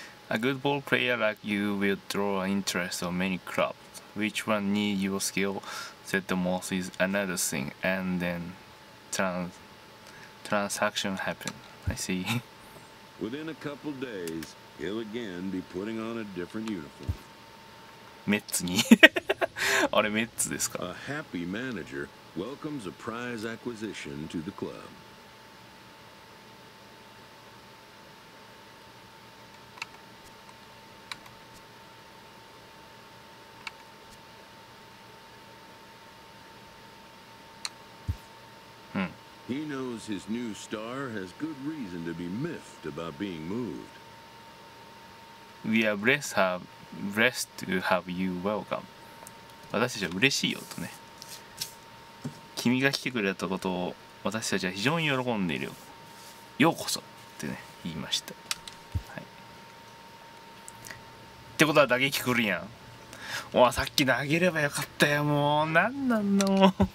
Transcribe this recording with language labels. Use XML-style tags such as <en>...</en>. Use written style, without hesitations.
<en>A good ball player like you will draw interest of many clubs which one need your skill set the most is another thing, and then transaction happen. I see. Within a couple days, he'll again be putting on a different uniform.</en> <ja>メッツにあれメッツですか。</ja> <en>A happy manager welcomes a prize acquisition to the club. He knows his new star has good reason to be miffed about being moved. We are blessed to have you welcome.</en> <ja>私たちは嬉しいよとね。君が来てくれたことを私たちは非常に喜んでいるよ。ようこそってね言いました。はい、ってことは打撃来るやん。おさっき投げればよかったよ。もうなんなんだもう。</ja>